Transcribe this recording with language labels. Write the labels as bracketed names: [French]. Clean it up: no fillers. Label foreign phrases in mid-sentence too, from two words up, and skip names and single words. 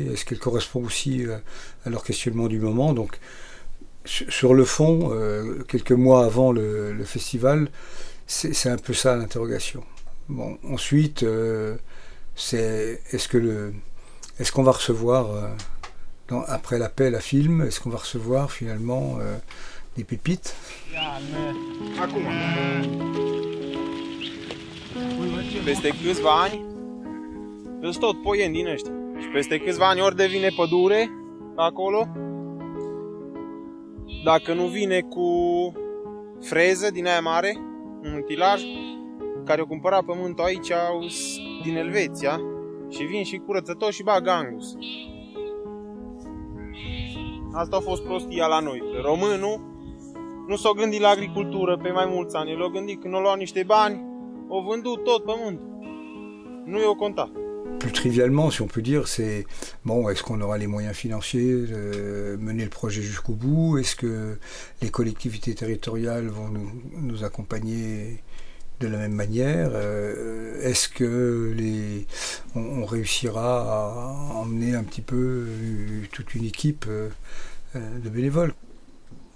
[French] Est-ce qu'elle correspond aussi à leur questionnement du moment? Donc, sur le fond, quelques mois avant le festival, c'est un peu ça l'interrogation. Bon, ensuite, est-ce qu'on va recevoir, après l'appel à film, est-ce qu'on va recevoir finalement des pépites? [Romanian] Peste câțiva ani, îs tot poieni din ăștia. Și peste câțiva ani ori devine pădure acolo, dacă nu vine cu freză din aia mare, un utilaj, care o cumpăra pământul aici din Elveția, și vin și curăță tot și bagă Angus. Asta a fost prostia la noi. Românul nu s-a gândit la agricultură pe mai mulți ani. El a gândit când a luat niște bani, a vândut tot pământul. Nu i-o contat. [French] Plus trivialement, si on peut dire, c'est bon, est-ce qu'on aura les moyens financiers de mener le projet jusqu'au bout? Est-ce que les collectivités territoriales vont nous accompagner de la même manière? Est-ce que on réussira à emmener un petit peu toute une équipe de bénévoles?